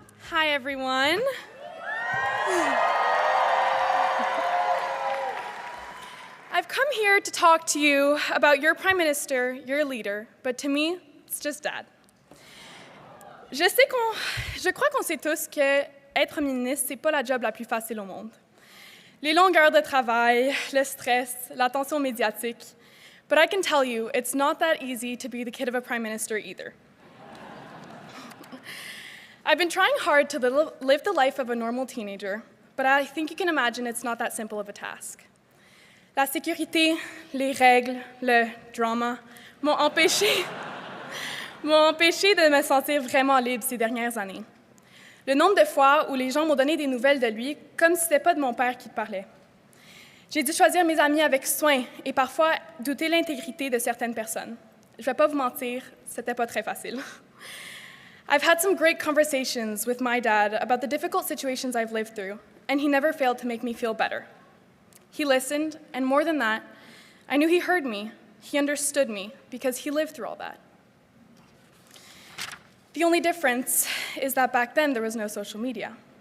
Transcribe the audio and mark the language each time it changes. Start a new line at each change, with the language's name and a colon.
English: Hi, everyone. I've come here to talk to you about your Prime Minister, your leader, but to me, it's just Dad.
French: Je crois qu'on sait tous que être ministre, c'est pas la job la plus facile au monde. Les longues heures de travail, le stress, l'attention médiatique.
English: But I can tell you, it's not that easy to be the kid of a Prime Minister either. I've been trying hard to live the life of a normal teenager, but I think you can imagine it's not that simple of a task.
French: La sécurité, les règles, le drama m'ont empêché de me sentir vraiment libre ces dernières années. Le nombre de fois où les gens m'ont donné des nouvelles de lui comme si ce n'était pas de mon père qui parlait. J'ai dû choisir mes amis avec soin et parfois douter l'intégrité de certaines personnes. Je ne vais pas vous mentir, c'était pas très facile.
English: I've had some great conversations with my dad about the difficult situations I've lived through, and he never failed to make me feel better. He listened, and more than that, I knew he heard me, he understood me, because he lived through all that. The only difference is that back then there was no social media.